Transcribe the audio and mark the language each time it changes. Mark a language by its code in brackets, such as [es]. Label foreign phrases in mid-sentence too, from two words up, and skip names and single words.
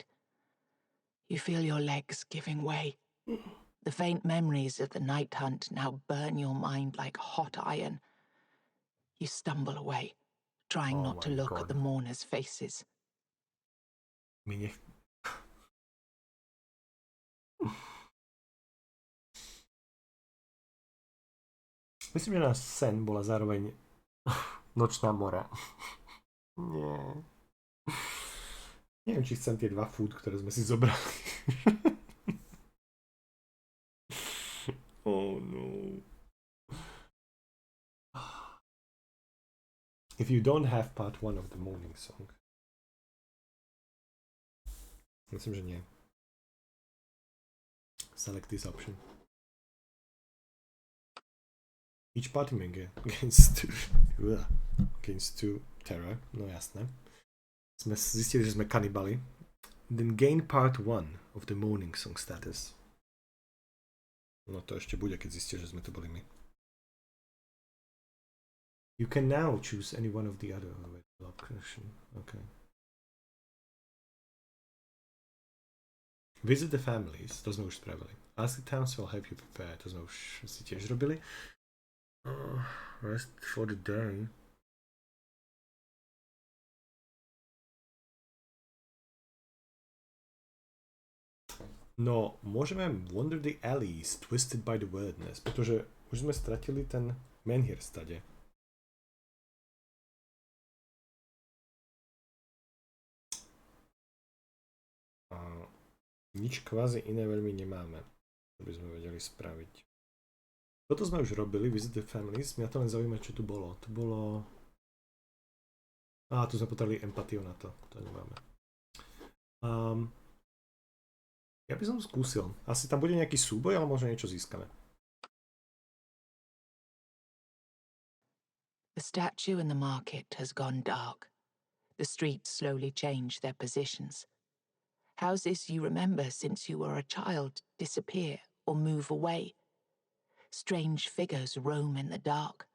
[en] You feel your legs giving way. The faint memories of the night hunt now burn your mind like hot iron. You stumble away, trying not to look at the mourners' faces. [sk] Myslím, že náš sen bola zároveň nočná mora. Nie. Neviem, či chcem tie 2 food, ktoré sme si zobrali. [en] Oh no. If you don't have part 1 of the morning song. [sk] Myslím, že nie. [en] Select this option. Each party member against two terror. [sk] No jasné. Sme zistili, že sme kanibali. [en] Then gain part 1 of the morning song status. [sk] No to ešte bude, keď zistíš, že sme to boli my. [en] You can now choose any one of the other options. [sk] Okay. [en] Visit the families, [sk] to sme už spravili. [en] Ask the townspeople help you prepare, [sk] to sme už si tiež robili. [en] Rest for the day. [sk] No, môžeme [en] wander the alleys twisted by the wilderness, [sk] pretože už sme stratili ten menhir stade. Nič kvázi iné veľmi nemáme, čo by sme vedeli spraviť. Toto sme už robili, [en] Visit the Families, [sk] mňa to len zaujíma, čo tu bolo. Tu bolo... tu sme potrebovali empatiu na to nemáme. Ja by som skúsil. Asi tam bude nejaký súboj, ale možno niečo získame. [en] The statue in the market has gone dark. The streets slowly change their positions. Houses you remember since you were a child disappear or move away. Strange figures roam in the dark.